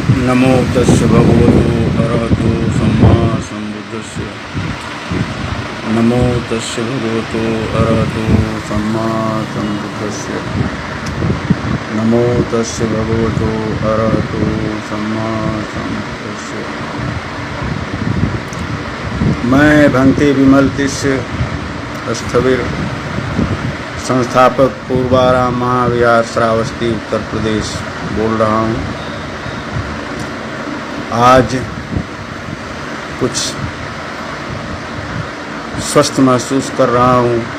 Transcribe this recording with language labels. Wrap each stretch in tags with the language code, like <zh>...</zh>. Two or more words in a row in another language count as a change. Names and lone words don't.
<pi>नमो तस्य भगवतो अरहतो सम्मा सम्बुद्धस्य। नमो तस्य भगवतो अरहतो सम्मा सम्बुद्धस्य। नमो तस्य भगवतो अरहतो सम्मा सम्बुद्धस्य।</pi> <hi>मैं भंते विमल तिष्य स्थविर संस्थापक पूर्वाराम महाविहार श्रावस्ती उत्तर प्रदेश बोल रहा हूँ। आज कुछ स्वस्थ महसूस कर रहा हूँ।</hi>